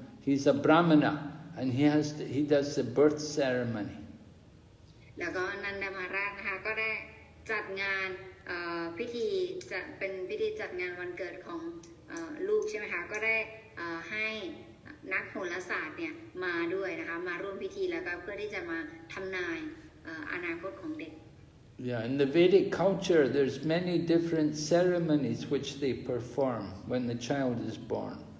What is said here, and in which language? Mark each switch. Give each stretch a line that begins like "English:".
English: He's a Brahmana, and he does the birth ceremony.
Thai: แล้วก็นันดามหาราชนะคะก็ได้จัดงานพิธีจะเป็นพิธีจัดงานวันเกิดของลูกใช่ไหมคะก็ได้ให้นักโหราศาสตร์เนี่ยมาด้วยนะคะมาร่วมพิธีแล้วก็เพื่อที่จะมาทำนายอนาคตของเด็ก
English: Yeah, in the Vedic culture, there's many different ceremonies which they perform when the child is born.